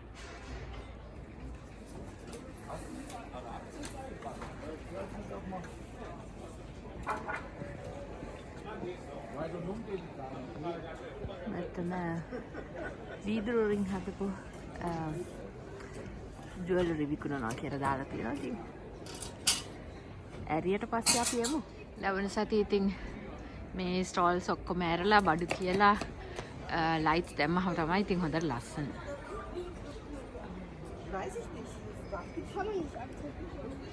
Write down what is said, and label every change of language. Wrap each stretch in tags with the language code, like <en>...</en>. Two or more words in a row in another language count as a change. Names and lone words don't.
<si>මෙතන වීදුරු රින් හදපු ජුවලරි විකුණනවා කියලා දාලා තියෙනවා. ඉතින් ඇරියට පස්සේ අපි යමු. ලබන සතියේ ඉතින් මේ ස්ටෝල්ස් ඔක්කොම ඇරලා බඩු කියලා ලයිට්ස් දැම්මම තමයි ඉතින් හොඳට ලස්සන.</si> <de>Weiß ich nicht. Die kann man nicht akzeptieren.</de>